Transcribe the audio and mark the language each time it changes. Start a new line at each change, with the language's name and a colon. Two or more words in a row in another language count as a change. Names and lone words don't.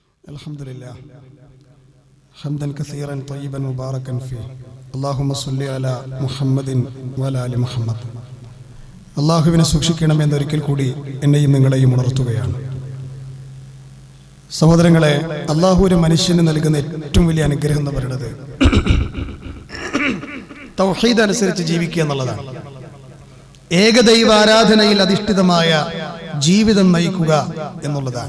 Arabic: الحمد لله حمدا كثيرا طيبا مباركا فيه اللهم صل على محمد وعلى آل محمد.
Malayalam: അള്ളാഹുവിനെ സൂക്ഷിക്കണമെന്നൊരിക്കൽ കൂടി എന്നെയും നിങ്ങളെയും ഉണർത്തുകയാണ്. സഹോദരങ്ങളെ, അള്ളാഹു ഒരു മനുഷ്യന് നൽകുന്ന ഏറ്റവും വലിയ അനുഗ്രഹം എന്ന് പറയുന്നത് തൗഹീദ് അനുസരിച്ച് ജീവിക്കുക എന്നുള്ളതാണ്. ഏകദൈവ ആരാധനയിൽ അധിഷ്ഠിതമായ ജീവിതം നയിക്കുക എന്നുള്ളതാണ്.